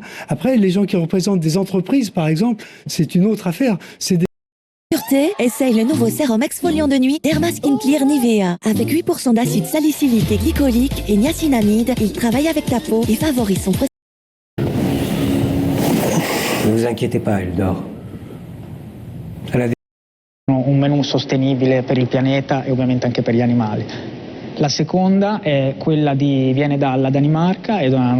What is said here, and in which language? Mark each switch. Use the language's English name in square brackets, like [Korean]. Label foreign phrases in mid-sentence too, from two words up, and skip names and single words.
[French] Après, les gens qui représentent des entreprises, par exemple, c'est une autre affaire. C'est des... Essaye le nouveau sérum exfoliant de nuit Derma Skin Clear Nivea. Avec 8% d'acide salicylique et glycolique et niacinamide, il travaille avec ta peau et favorise son processus. Ne vous inquiétez pas, elle dort. [Italian] Un menù sostenibile per il pianeta e ovviamente anche per gli animali. La seconda è quella viene dalla Danimarca ed è una